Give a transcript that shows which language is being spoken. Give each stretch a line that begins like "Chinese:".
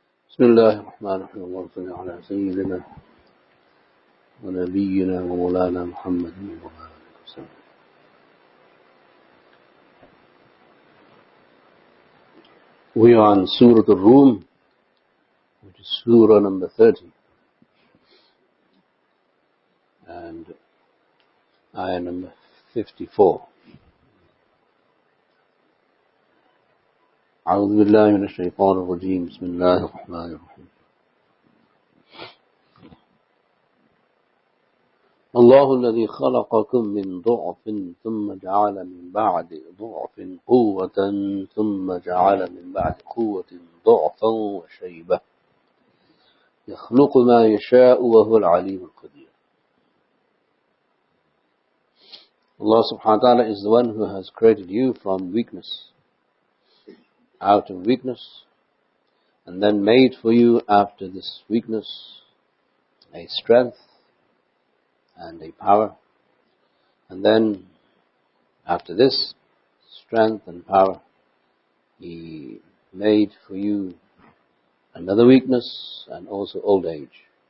Arabic: بسم الله الرحمن الرحيم اللهم صل على سيدنا ونبينا ومولانا محمد وعلى آله وسلم.
English: We are on Surah Al-Rum, which is Surah number 30 and ayah number 54.
Arabic: أعوذ بالله من الشيطان الرجيم بسم الله الرحمن الرحيم. الله الذي خلقكم من ضعف ثم جعل من بعد ضعف قوة ثم جعل من بعد قوة ضعفا وشيبة يخلق ما يشاء وهو العليم القدير.
English: Allah subhanahu wa ta'ala is the one who has created you from weakness, out of weakness, and then made for you after this weakness a strength and a power, and then after this strength and power He made for you another weakness and also old age.